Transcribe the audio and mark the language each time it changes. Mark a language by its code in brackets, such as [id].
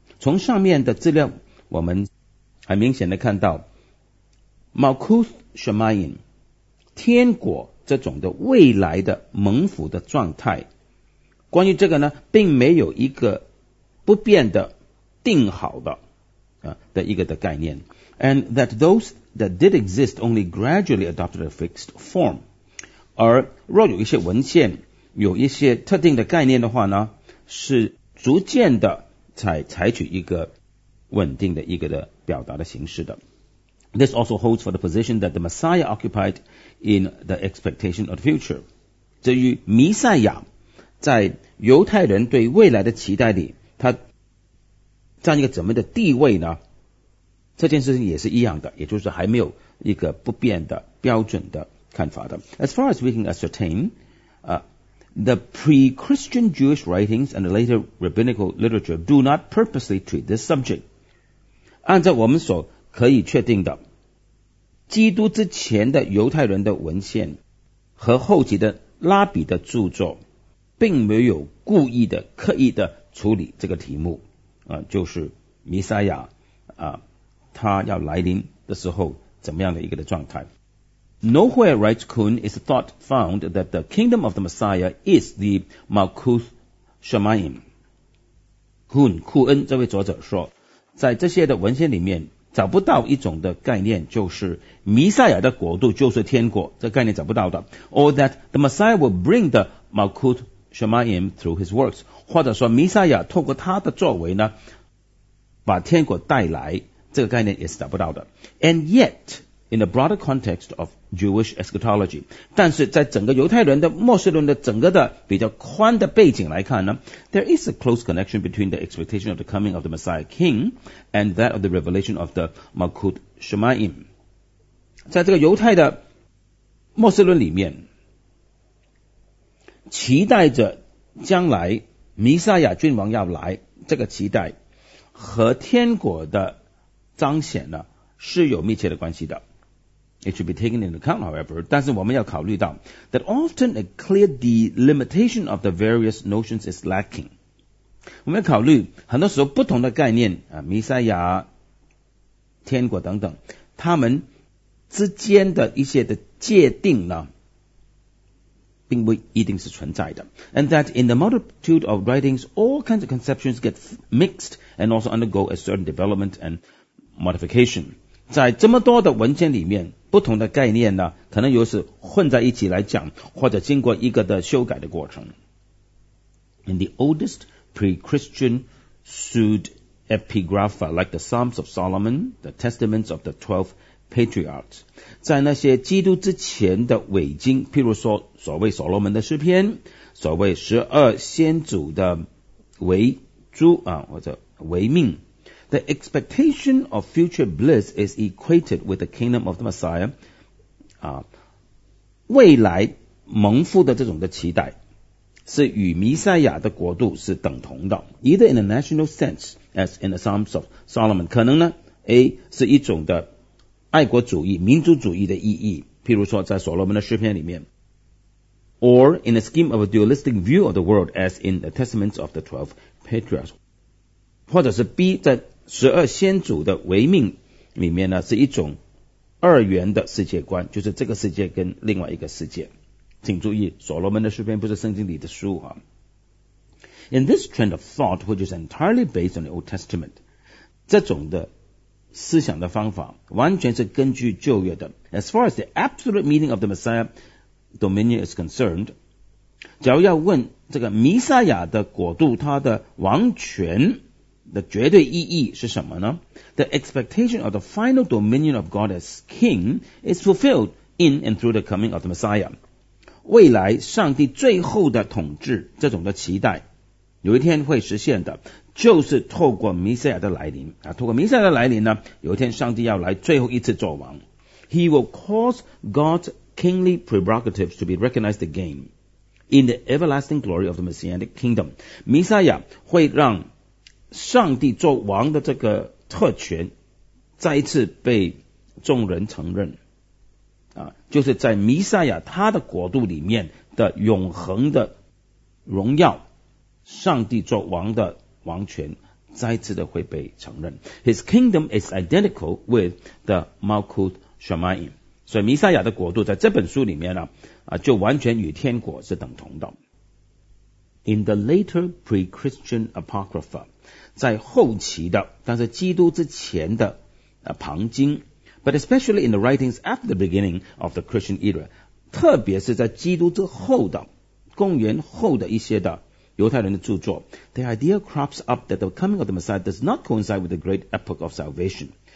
[zh] 从上面的资料，我们很明显的看到 Malkuth Shemayim 天国这种的未来的蒙福的状态，关于这个呢，并没有一个不变的定好的的一个的概念。 [en] And that those that did exist only gradually adopted a fixed form. [zh] 而若有一些文献有一些特定的概念的话呢，是逐渐的才采取一个稳定的一个的表达的形式的。 [en] This also holds for the position that the Messiah occupied in the expectation of the future. [zh] 至于弥赛亚在犹太人对未来的期待里，他占一个怎么的地位呢？这件事情也是一样的，也就是还没有一个不变的标准的看法的。 [en] As far as we can ascertain, the pre-Christian Jewish writings and the later rabbinical literature do not purposely treat this subject. [zh] 按照我们所可以确定的，基督之前的犹太人的文献和后期的拉比的著作，并没有故意的、刻意的处理这个题目，就是弥赛亚，他要来临的时候怎么样的一个的状态。 [en] Nowhere, writes Kuhn, is the thought found that the kingdom of the Messiah is the Malkuth Shemayim. [zh] Kuhn, 库恩这位作者说，在这些的文献里面找不到一种的概念，就是弥赛亚的国度就是天国，这概念找不到的。 [en] Or that the Messiah will bring the Malkuth Shemayim through his works. [zh] 或者说弥赛亚透过他的作为呢，把天国带来，这个概念也是找不到的。 [en] And yet... In the broader context of Jewish eschatology, [zh] 但是在整个犹太人的末世论的整个的比较宽的背景来看呢 [en] ，there is a close connection between the expectation of the coming of the Messiah King and that of the revelation of the Malkuth Shemayim. [zh] 在这个犹太的末世论里面，期待着将来弥赛亚君王要来，这个期待和天国的彰显呢是有密切的关系的。 [en] It should be taken into account, however, [zh] 但是我们要考虑到 [en] that often a clear delimitation of the various notions is lacking. [zh] 我们要考虑很多时候不同的概念弥赛亚、天国等等，他们之间的一些的界定呢，并不一定是存在的。 [en] And that in the multitude of writings, all kinds of conceptions get mixed and also undergo a certain development and modification. [zh] 在这么多的文献里面不同的概念呢，可能又是混在一起来讲，或者经过一个的修改的过程。 [en] In the oldest pre-Christian pseudepigrapha, like the Psalms of Solomon, the Testaments of the Twelve Patriarchs, [zh] 在那些基督之前的伪经，譬如说所谓所罗门的诗篇，所谓十二先祖的伪诸或者伪命。 [en] The expectation of future bliss is equated with the kingdom of the Messiah. [zh] 未来蒙福的这种的期待是与弥赛亚的国度是等同的。 [en] Either in a national sense, as in the Psalms of Solomon, [zh] 可能呢 ，A 是一种的爱国主义、民族主义的意义，譬如说在所罗门的诗篇里面。 [en] Or in a scheme of a dualistic view of the world, as in the Testaments of the Twelve Patriarchs. [zh] 或者是 B 在十二先祖的唯命里面呢，是一种二元的世界观，就是这个世界跟另外一个世界。请注意，所罗门的诗篇不是圣经里的书啊。 [en] In this trend of thought, which is entirely based on the Old Testament, [zh] 这种的思想的方法完全是根据旧约的。 [en] As far as the absolute meaning of the Messiah dominion is concerned, [zh] 假如要问这个弥赛亚的国度，他的王权。的绝对意义是什么呢 ？ [en] The expectation of the final dominion of God as King is fulfilled in and through the coming of the Messiah. [zh] 未来上帝最后的统治这种的期待有一天会实现的，就是透过弥赛亚的来临啊，透过弥赛亚的来临呢，有一天上帝要来最后一次作王。 [en] He will cause God's kingly prerogatives to be recognized again in the everlasting glory of the Messianic kingdom. [zh] 弥赛亚会让上帝作王的这个特权再一次被众人承认啊，就是在弥赛亚他的国度里面的永恒的荣耀，上帝作王的王权再次的会被承认。 [en] His kingdom is identical with the Malkut Shamayim. [zh] 所以弥赛亚的国度在这本书里面呢、就完全与天国是等同的。 [en] In the later pre-Christian apocrypha， [zh] 在后期的但是基督之前的旁经， [en] But especially in the writings after the beginning of the Christian era， [zh] 特别是在基督之后的公元后的一些的犹太人的著作， [en] The idea crops up that the coming of the Messiah does not coincide with the great epoch of salvation，